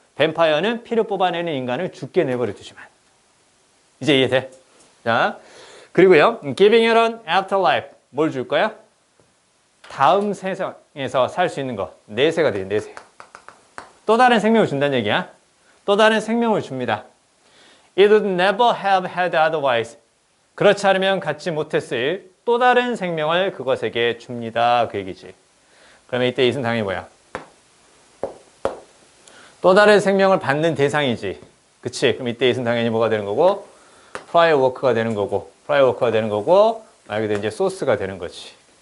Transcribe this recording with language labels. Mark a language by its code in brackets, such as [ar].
[ko] 뱀파이어는 피를 뽑아내는 인간을 죽게 내버려 두지만. 이제 이해돼? 자, 그리고요. [en] Giving it an afterlife. [ko] 뭘 줄 거야? 다음 세상에서 살 수 있는 거. 내세가 돼, 내세. 또 다른 생명을 준다는 얘기야. 또 다른 생명을 줍니다. [en] It would never have had otherwise. [ko] 그렇지 않으면 갖지 못했을 또 다른 생명을 그것에게 줍니다. 그 얘기지. 그러면 이때 it은 당연히 뭐야? 또 다른 생명을 받는 대상이지. 그치? 그럼 이때 it은 당연히 뭐가 되는 거고? prior work가 되는 거고, 말 그대로 이제 소스가 되는 거지.